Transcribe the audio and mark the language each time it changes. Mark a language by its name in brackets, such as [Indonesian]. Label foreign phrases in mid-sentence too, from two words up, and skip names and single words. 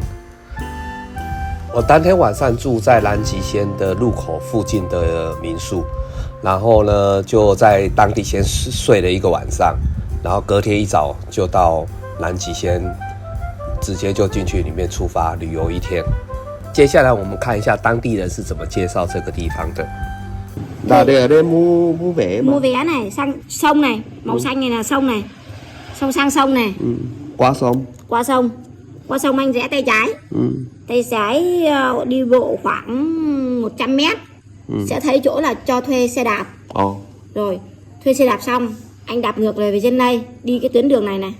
[Chinese] 我当天晚上住在南极仙的入口附近的民宿，然后呢就在当地先睡了1个晚上，然后隔天一早就到南极仙，直接就进去里面出发旅游1天。接下来我们看一下当地人是怎么介绍这个地方的。 [Vietnamese] Là đây ở đây mua vé mà. Mua vé này, sang sông này, màu xanh này là sông này. Sông sang sông này. Qua sông. Qua sông. Qua sông anh rẽ tay trái. Tay trái đi bộ khoảng 100 mét. Sẽ thấy chỗ là cho thuê xe đạp. Rồi, thuê xe đạp xong, anh đạp ngược về trên đây, đi cái tuyến đường này này.